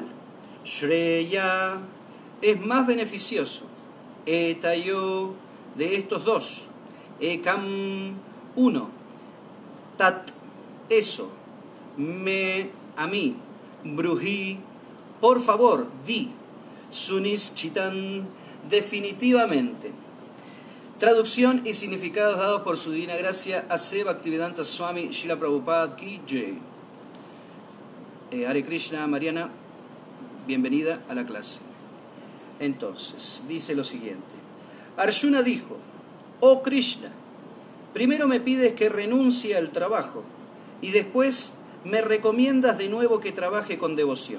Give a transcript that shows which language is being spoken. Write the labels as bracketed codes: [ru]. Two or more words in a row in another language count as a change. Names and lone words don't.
[es] Shreya, es más beneficioso, etayo, de estos dos, ekam, uno, tat, eso, me, a mí, bruji, por favor, di, sunischitan, definitivamente. Traducción y significados dados por su divina gracia A.C. [hi] भक्तिवेदान्त स्वामी श्रील प्रभुपाद की जय. [es] Hare Krishna, Mariana, bienvenida a la clase. Entonces, dice lo siguiente. Arjuna dijo: oh Krishna, primero me pides que renuncie al trabajo y después me recomiendas de nuevo que trabaje con devoción.